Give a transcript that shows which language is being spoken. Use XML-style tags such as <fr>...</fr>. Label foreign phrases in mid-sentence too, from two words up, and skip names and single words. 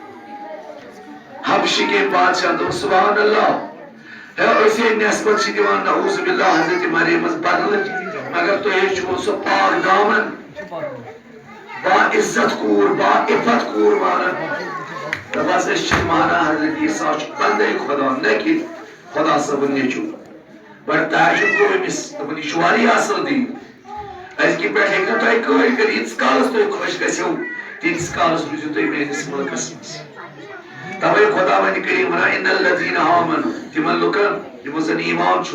<ks>حبشہِ کہِ بادشاہ دوٚپ</ks> <ar>سبحان اللہ</ar> <ks>أسے نسبت چھِ دِوان</ks> <ar>نعوذ باللہ</ar> <ks>حضرت مریمس بدلہٕ مگر تُہۍ چھُو سۄ پاک دامن با عزت کوٗر با عفت کوٗر مانان دپاس أسۍ چھِ مانان حضرت عیسیٰ چھُ بندے خدا نہ کہِ خدا صٲبُن نیٚچوٗ بڑٕ تعجب گوٚو أمِس دوٚپُن یہِ چھُ واریاہ اصل دیٖن أزکہِ پٮ۪ٹھ ہیٚکہِ نہٕ تۄہہِ کٕہٕنۍ کٔرِتھ ییٖتِس کالس تُہۍ خۄش گژھِو تیٖتِس کالس روٗزِو تُہۍ میٲنِس مُلکس منٛز توے خدا ونہِ کریم ونان</ks> <ar>ان الذین آمنوا</ar> <ks>تمن لُکن یمو زن ایمان چھُ</ks>